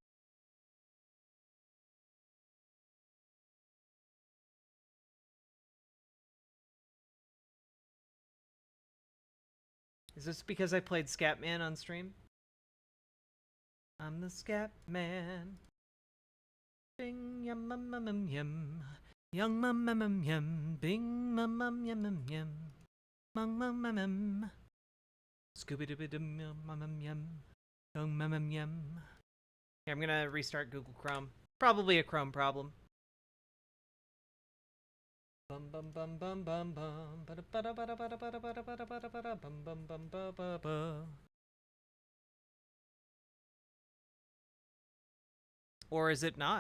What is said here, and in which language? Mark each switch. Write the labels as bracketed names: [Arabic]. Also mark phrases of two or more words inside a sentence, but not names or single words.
[English] Is this because I played Scatman on stream? I'm the Scatman. Bing yum mum mum mum yum. Young mum mum mum yum. Bing mum mum yum mum yum. Mum mum mum mum. Scooby dooby dum yum mum mum yum. Young mum mum yum. Yeah, I'm gonna restart Google Chrome. Probably a Chrome problem. Bum bum bum bum bum bum. Bada bada bada bada bada bada bada bada bada bum bum bum ba ba ba. Or is it not?